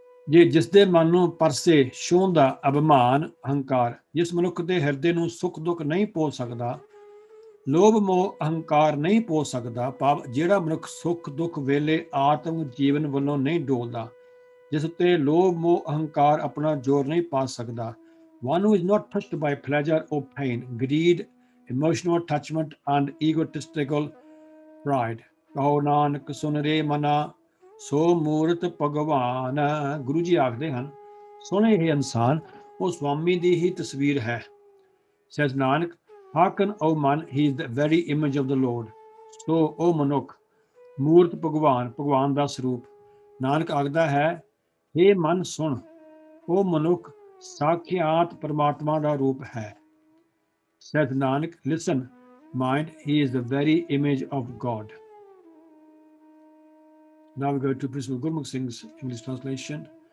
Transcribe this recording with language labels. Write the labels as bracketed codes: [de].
[pa] ਜੇ ਜਿਸ ਦੇ ਮਨ ਨੂੰ ਪਰਸੇ ਛੋਹਦਾ ਅਭਿਮਾਨ, ਹੰਕਾਰ, ਜਿਸ ਮਨੁੱਖ ਦੇ ਹਿਰਦੇ ਨੂੰ ਸੁੱਖ ਦੁੱਖ ਨਹੀਂ ਪੋਲ ਸਕਦਾ, ਲੋਭ ਮੋਹ ਅਹੰਕਾਰ ਨਹੀਂ ਪੋਲ ਸਕਦਾ, ਭਾਵ ਜਿਹੜਾ ਮਨੁੱਖ ਸੁੱਖ ਦੁੱਖ ਵੇਲੇ ਆਤਮ ਜੀਵਨ ਵੱਲੋਂ ਨਹੀਂ ਡੋਲਦਾ, ਜਿਸ ਉੱਤੇ ਲੋਭ ਮੋਹ ਅਹੰਕਾਰ ਆਪਣਾ ਜ਼ੋਰ ਨਹੀਂ ਪਾ ਸਕਦਾ. [en] One who is not touched by pleasure or pain, greed, emotional attachment and egotistical pride. [pa] ਕਹੋ ਨਾਨਕ ਸੁਨ ਰੇ ਮਨਾ ਸੋ ਮੂਰਤ ਭਗਵਾਨ. ਗੁਰੂ ਜੀ ਆਖਦੇ ਹਨ, ਸੁਣੇ ਇਹ ਇਨਸਾਨ, ਉਹ ਸਵਾਮੀ ਦੀ ਹੀ ਤਸਵੀਰ ਹੈ. [en] Says Nanak, hearken O man, he is the very image of the Lord. So O [pa] ਮਨੁੱਖ, ਮੂਰਤ ਭਗਵਾਨ, ਭਗਵਾਨ ਦਾ ਸਰੂਪ, ਨਾਨਕ ਆਖਦਾ ਹੈ, हे ਮਨ ਸੁਣ, ਉਹ ਮਨੁੱਖ ਸਾਖਿਆਤ ਪਰਮਾਤਮਾ ਦਾ ਰੂਪ ਹੈ। [en] Says Nanak, listen, mind, he is the very image of God. Now we go to Principal Gurmukh Singh's English translation.